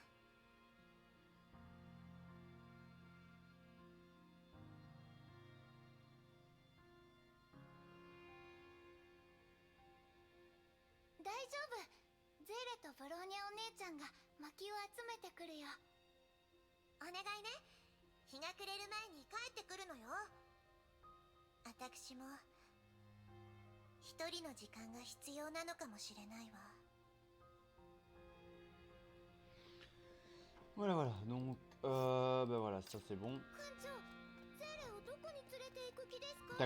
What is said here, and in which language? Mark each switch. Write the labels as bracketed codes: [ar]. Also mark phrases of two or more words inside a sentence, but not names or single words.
[ja] 大丈夫。ゼーレとブローニャお姉ちゃんが薪を集めてくるよ。お願いね。日が暮れる前に帰ってくるのよ。私も一人の時間が必要なのかもしれないわ。 [fr] Voilà, voilà. Donc, bah voilà, ça c'est bon. [ja] 艦長、ゼーレをどこに連れて行く気ですか？